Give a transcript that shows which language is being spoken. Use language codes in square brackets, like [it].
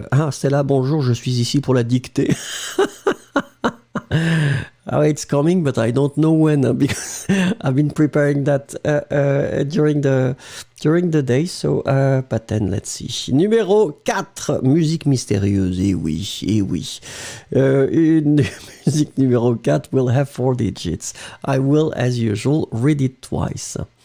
[fr] Stella, bonjour, je suis ici pour la dictée. [en] Oh, it's coming, but I don't know when because I've been preparing that during the day. So, but then let's see. [fr] Numéro 4, musique mystérieuse. Eh oui. Une musique numéro [en] 4 will have 4 digits. I will, as usual, read it twice.